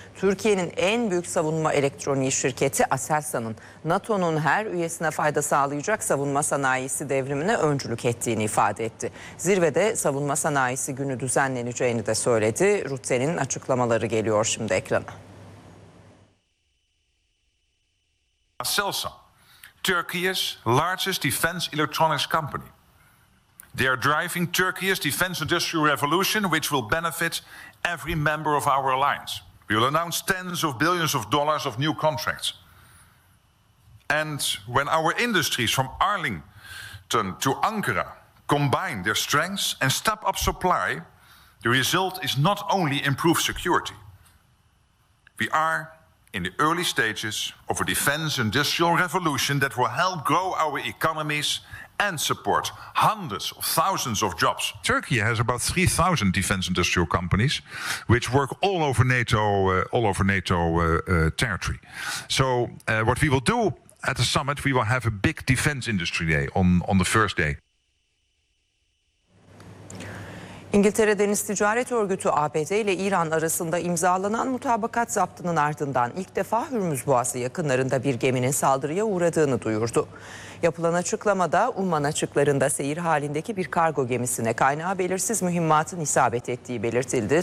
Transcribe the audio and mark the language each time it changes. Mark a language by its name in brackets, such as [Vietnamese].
[Turkish] Türkiye'nin en büyük savunma elektroniği şirketi Aselsan'ın NATO'nun her üyesine fayda sağlayacak savunma sanayisi devrimine öncülük ettiğini ifade etti. Zirvede savunma sanayisi günü düzenleneceğini de söyledi. Rutte'nin açıklamaları geliyor şimdi ekrana. [English] Aselsan, Turkey's largest defense electronics company. They are driving Turkey's defense industrial revolution, which will benefit every member of our alliance. We will announce tens of billions of dollars of new contracts. And when our industries from Arlington to Ankara combine their strengths and step up supply, the result is not only improved security. We are in the early stages of a defense industrial revolution that will help grow our economies and support hundreds of thousands of jobs. Turkey has about 3,000 defense industrial companies which work all over NATO territory. So what we will do at the summit, we will have a big defense industry day on the first day. [Turkish] İngiltere Deniz Ticaret Örgütü ABD ile İran arasında imzalanan mutabakat zaptının ardından ilk defa Hürmüz Boğazı yakınlarında bir geminin saldırıya uğradığını duyurdu. Yapılan açıklamada Umman açıklarında seyir halindeki bir kargo gemisine kaynağı belirsiz mühimmatın isabet ettiği belirtildi.